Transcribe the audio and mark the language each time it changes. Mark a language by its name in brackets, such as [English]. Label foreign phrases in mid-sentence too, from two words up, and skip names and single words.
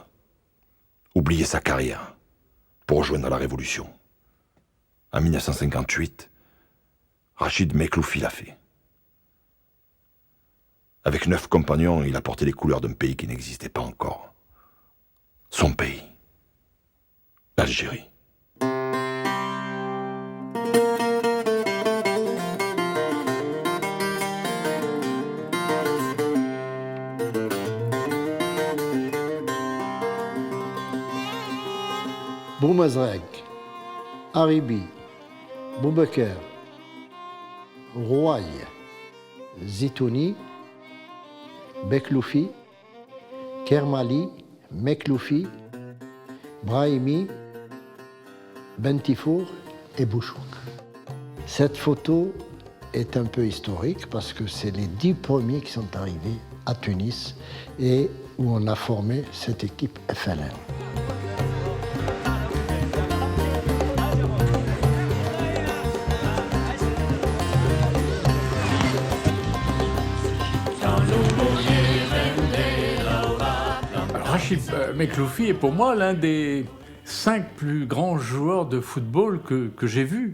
[French] Oublier sa carrière pour rejoindre la Révolution. En 1958, Rachid Mekloufi l'a fait. Avec 9 compagnons, il a porté les couleurs d'un pays qui n'existait pas encore. Son pays. L'Algérie. Boumazrek, Haribi, Boubaker, Rouaille, Zitouni, Bekloufi, Kermali, Mekloufi, Brahimi, Bentifour et Bouchouk. Cette photo est un peu historique parce que c'est les 10 premiers qui sont arrivés à Tunis et où on a formé cette équipe FLN. Rachid Mekloufi est pour moi l'un des 5 plus grands joueurs de football que j'ai vus.